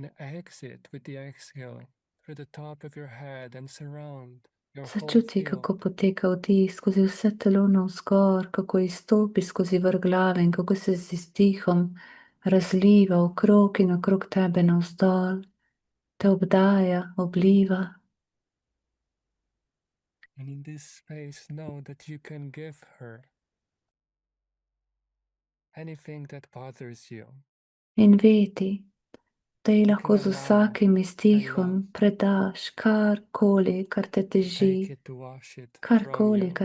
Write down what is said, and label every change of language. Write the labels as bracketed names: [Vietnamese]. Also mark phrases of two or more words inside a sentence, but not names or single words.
[Slovenian] Začuti, kako poteka vdih skozi vse telo navzgor, kako izstopi skozi vrh glave in kako se z izdihom razliva okrog in okrog tebe navzdol, te obdaja, obliva. [English] And in this space, know that you can give her anything that bothers you. [Slovenian] In vedi, da ji [English] You [Slovenian] lahko [English] can [Slovenian] z [English] allow [Slovenian] vsakim [English] her [Slovenian] izdihom [English] love [Slovenian] predaš karkoli, kar te [English] to take [Slovenian] teži, [English] it, to wash it from [Slovenian] karkoli, [English] you.